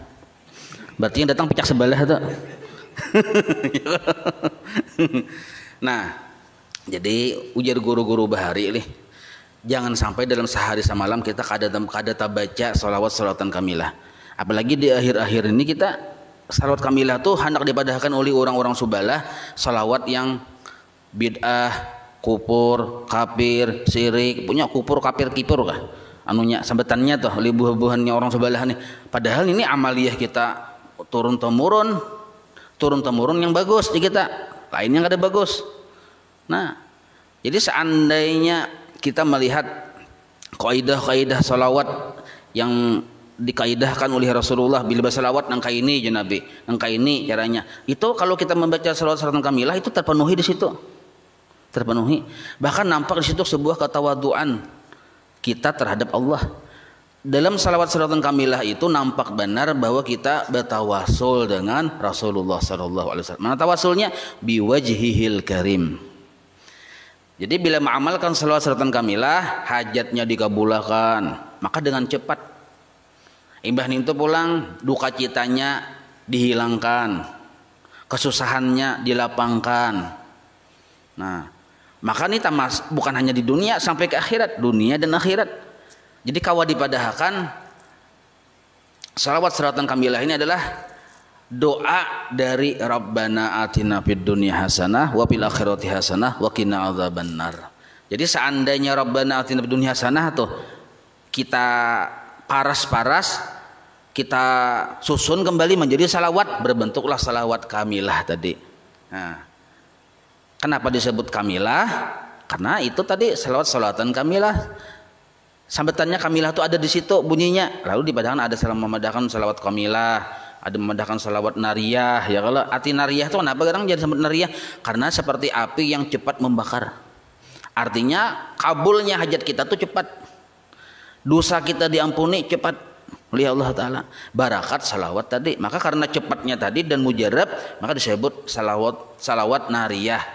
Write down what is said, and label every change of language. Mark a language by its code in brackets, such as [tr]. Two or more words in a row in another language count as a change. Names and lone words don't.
[id] Berarti yang datang pecah sebelah tuh. Nah, jadi ujar guru-guru bahari ini, jangan sampai dalam sehari semalam kita kada baca solatan kamilah. Apalagi di akhir-akhir ini kita salawat kamilah tuh hendak dipadahkan oleh orang-orang subalah, salawat yang bid'ah, kupur, kafir, syirik, punya kupur, kafir, kipur kah? Anunya sambetannya tuh oleh buah-buahannya orang subalah nih. Padahal ini amaliyah kita turun temurun yang bagus di kita, lainnya nggak ada bagus. Nah, jadi seandainya kita melihat kaidah salawat yang dikaidahkan oleh Rasulullah bila bersalawat nangka ini ya Nabi, nangka ini caranya. Itu kalau kita membaca salawat kamilah itu terpenuhi di situ. Terpenuhi. Bahkan nampak di situ sebuah ketawaduan kita terhadap Allah. Dalam salawat kamilah itu nampak benar bahwa kita bertawasul dengan Rasulullah [ar] صلى الله عليه وسلم. [id] Mana tawasulnya? [ar] بوجهه الكريم. [id] Jadi bila mengamalkan salawat kamilah, hajatnya dikabulkan, maka dengan cepat imbah itu pulang, duka citanya dihilangkan, kesusahannya dilapangkan. Nah, maka ini tamas bukan hanya di dunia sampai ke akhirat, dunia dan akhirat. Jadi kawa dipadahkan salawat kamilah ini adalah doa dari [ar] ربنا آتنا في الدنيا حسنة وفي الآخرة حسنة وقنا عذاب النار. [id] Jadi seandainya [ar] ربنا آتنا في الدنيا حسنة [id] tuh kita paras-paras, kita susun kembali menjadi salawat, berbentuklah salawat kamilah tadi. Nah, kenapa disebut kamilah? Karena itu tadi salawatan kamilah. Sambetannya kamilah itu ada di situ bunyinya. Lalu dipadahkan ada memadahkan salawat kamilah, ada memadahkan salawat nariyah. Ya kalau arti nariyah itu kenapa kadang jadi disebut nariyah? Karena seperti api yang cepat membakar. Artinya kabulnya hajat kita tuh cepat. Dosa kita diampuni cepat oleh Allah Ta'ala. Barakat salawat tadi. Maka karena cepatnya tadi dan mujarab, maka disebut salawat nariyah.